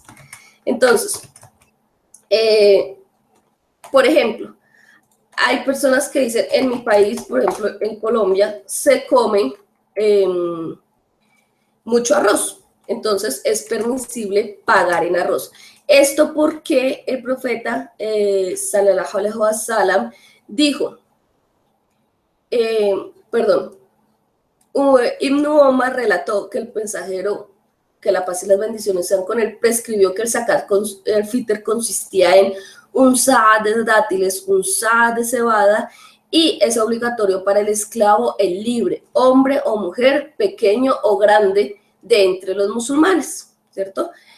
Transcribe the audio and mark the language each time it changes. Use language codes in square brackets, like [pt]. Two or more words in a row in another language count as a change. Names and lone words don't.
[es] Entonces, por ejemplo, hay personas que dicen, en mi país, por ejemplo, en Colombia, se come mucho arroz. Entonces, es permisible pagar en arroz. Esto porque el profeta, [ar] صلى الله عليه وسلم, [es] dijo, Ibn Omar relató que el mensajero, que la paz y las bendiciones sean con él, prescribió que el [ar] زكاة الفطر [es] consistía en un sa de dátiles, un sa de cebada, y es obligatorio para el esclavo, el libre, hombre o mujer, pequeño o grande, de entre los musulmanes, ¿cierto?